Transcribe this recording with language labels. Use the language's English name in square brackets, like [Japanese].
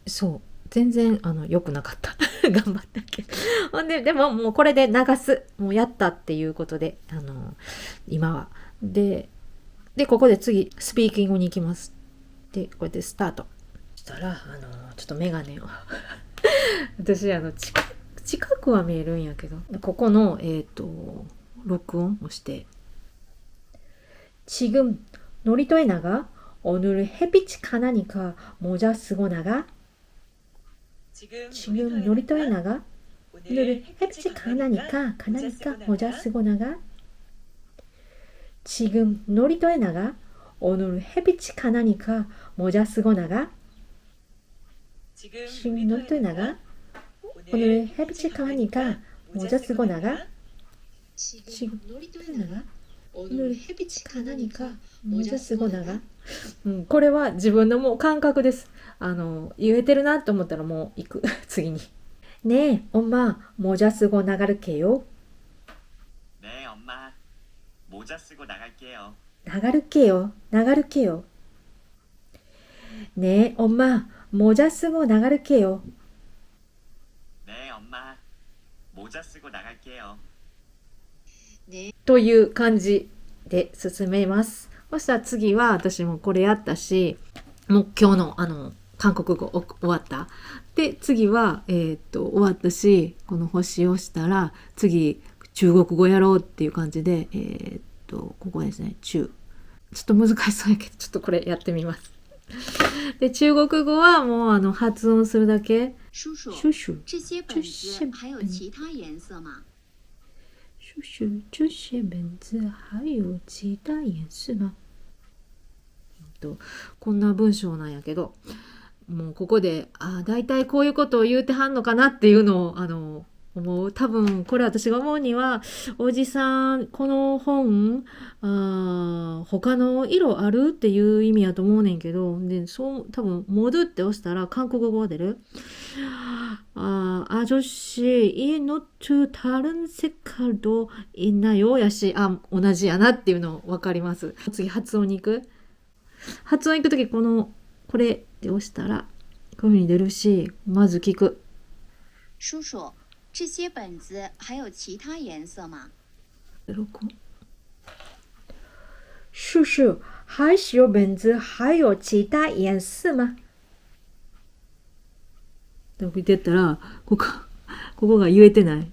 [Japanese] そう全然良くなかった頑張ったけど、ほんでももうこれで流す、もうやったっていうことで今はでここで次スピーキングに行きます。でこうやってスタートしたらちょっとメガネを私近くは見えるんやけど、ここの録音をして [Korean] 지금 놀이터에 나가? 오늘 햇빛이 가나니까 모자 쓰고 나가? 지금 놀이터에 나가? 오늘 햇빛이 가나니까 모자 쓰고 나가? 지금 놀이터에 나가? 오늘 햇빛이 가나니까 모자 쓰고 나가? 지금 놀이터에 나가? 오늘 햇빛이 가나니까 모자 쓰고 나가? 지금 놀이터에 나가? 오늘 햇빛이 가나니까 모자 쓰고 나가? [Japanese] これは自分のもう感覚です。言えてるなと思ったらもう行く。次に。 [Korean] ねえ、엄마、모자 쓰고 나갈게요. 네, 엄마. 모자 쓰고 나갈게요. 나갈게요. 네, 엄마, 모자 쓰고 나갈게요. 네, 엄마. 모자 쓰고 나갈게요. [Japanese] という感じで進めます。そしたら次は私もこれやったし、もう今日の韓国語終わった。で、次は、終わったし、この星をしたら、次、中国語やろうっていう感じで、ここですね、ちょっと難しそうやけど、ちょっとこれやってみます。で、中国語はもう発音するだけ。 [Chinese] 叔叔、这些本子还有其他颜色吗？叔叔，这些本子还有其他颜色吗？ [Japanese] こんな文章なんやけど、もうここで、だいたいこういうことを言うてはんのかなっていうのを、思う。多分、これ私が思うには、おじさん、この本、他の色あるっていう意味やと思うねんけど、で、多分、モドって押したら韓国語が出る。 [Korean] 아저씨, 이 노트 다른 색깔도 있나요? [Japanese] やし、同じやなっていうのわかります。次、発音に行く。発音行くとき、これって押したら、こういう風に出るし、まず聞く。 [Chinese] 叔叔，这些本子还有其他颜色吗？叔叔，还有本子还有其他颜色吗？ [Japanese] 見てったら、ここが言えてない。